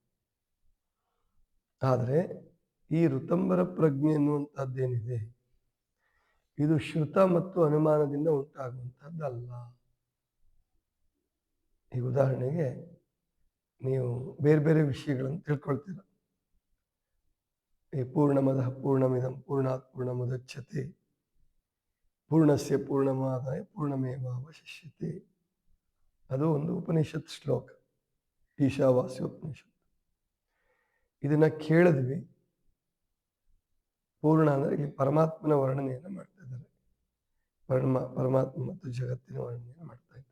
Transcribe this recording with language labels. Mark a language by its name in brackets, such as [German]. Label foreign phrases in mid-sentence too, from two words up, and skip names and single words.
[Kannada] ಆದರೆ ಈ ಋತಂಬರ ಪ್ರಜ್ಞೆ ಎನ್ನುವಂಥದ್ದೇನಿದೆ, ಇದು ಶ್ರುತ ಮತ್ತು ಅನುಮಾನದಿಂದ ಉಂಟಾಗುವಂಥದ್ದಲ್ಲ. ಈಗ ಉದಾಹರಣೆಗೆ ನೀವು ಬೇರೆ ಬೇರೆ ವಿಷಯಗಳನ್ನು ತಿಳ್ಕೊಳ್ತೀರ. [Sanskrit] ಈ ಪೂರ್ಣಮದಃ ಪೂರ್ಣಮಿದಂ ಪೂರ್ಣಾತ್ ಪೂರ್ಣಮುದಚ್ಯತೆ ಪೂರ್ಣಸ್ಯ ಪೂರ್ಣಮಾದಾಯ ಪೂರ್ಣಮೇವಾವಶಿಷ್ಯತೆ. [Kannada] ಅದು ಒಂದು ಉಪನಿಷತ್ ಶ್ಲೋಕ, ಈಶಾವಾಸ್ಯೋಪನಿಷತ್. ಇದನ್ನ ಕೇಳಿದ್ವಿ. ಪೂರ್ಣ ಅಂದರೆ ಇಲ್ಲಿ ಪರಮಾತ್ಮನ ವರ್ಣನೆಯನ್ನು ಮಾಡ್ತಾ ಇದ್ದಾರೆ. ಪರಮಾತ್ಮ ಮತ್ತು ಜಗತ್ತಿನ ವರ್ಣನೆಯನ್ನು ಮಾಡ್ತಾ ಇದ್ದಾರೆ.